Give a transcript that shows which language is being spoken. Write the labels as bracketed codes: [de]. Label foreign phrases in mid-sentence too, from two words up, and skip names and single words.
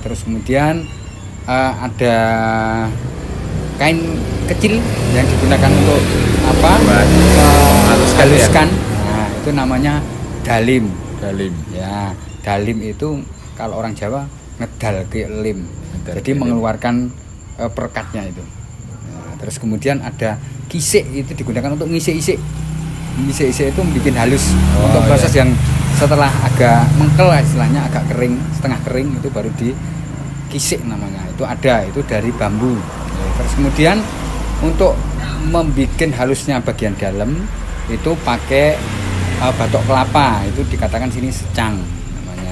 [id] Terus kemudian ada kain kecil yang digunakan untuk menghaluskan. Nah, itu namanya dalim. Ya, dalim itu kalau orang Jawa ngedal ke lim. Jadi mengeluarkan perkatnya itu. Nah, terus kemudian ada kisik, itu digunakan untuk ngisik-isik. Ngisik-isik itu bikin halus. Untuk proses yang setelah agak mengkel istilahnya, agak kering, setengah kering, itu baru dikisik namanya. Itu dari bambu. Terus kemudian untuk membuat halusnya bagian dalam itu pakai batok kelapa, itu dikatakan sini secang namanya.